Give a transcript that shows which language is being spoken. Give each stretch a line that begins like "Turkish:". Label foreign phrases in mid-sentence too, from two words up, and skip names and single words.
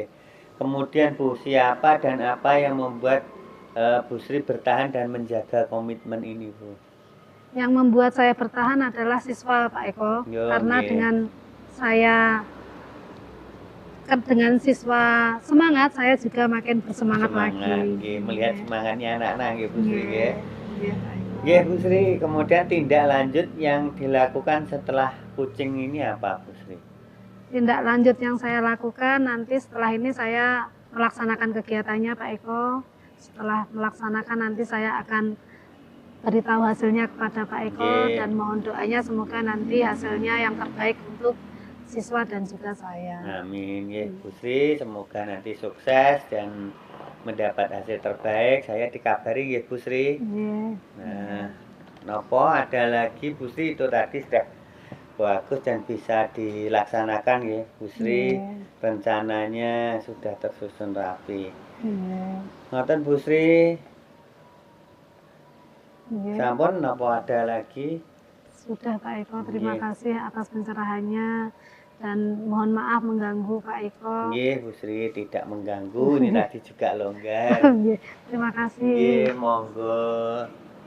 Indonesian: Kemudian Bu, siapa dan apa yang membuat Bu Sri bertahan dan menjaga komitmen ini, Bu? Yang membuat saya bertahan adalah siswa Pak Eko, Yo, karena nggih. dengan siswa semangat saya juga makin bersemangat lagi. Nggih, melihat semangatnya anak-anak nggih Bu Sri nggih.
Javanese: Nggih, nggih, Pak Eko.
Indonesian: Nggih Bu Sri, kemudian tindak lanjut yang dilakukan setelah kucing ini apa Bu Sri? Tindak lanjut yang saya lakukan nanti setelah ini saya melaksanakan kegiatannya Pak Eko. Setelah melaksanakan nanti saya akan beritahu hasilnya kepada Pak Eko Nggih. dan mohon doanya semoga nanti hasilnya yang terbaik untuk siswa dan juga saya. Amin nggih Bu Sri, semoga nanti sukses dan mendapat hasil terbaik. Saya dikabari nggih Bu Sri. Nggih. Nah, nopo ada lagi Bu Sri itu tadi sudah bagus dan bisa dilaksanakan ya Bu Sri. Nggih. Rencananya sudah tersusun rapi. Nggih. Ngoten Bu Sri, Nggih.
Javanese: sampun nopo
Indonesian: ada lagi? Sudah Pak Eko, terima Nggih. kasih atas pencerahannya dan mohon maaf mengganggu Pak Eko. Nggih Bu Sri, tidak mengganggu, ini tadi juga longgar. Nggih, terima kasih.
Javanese: Nggih, monggo.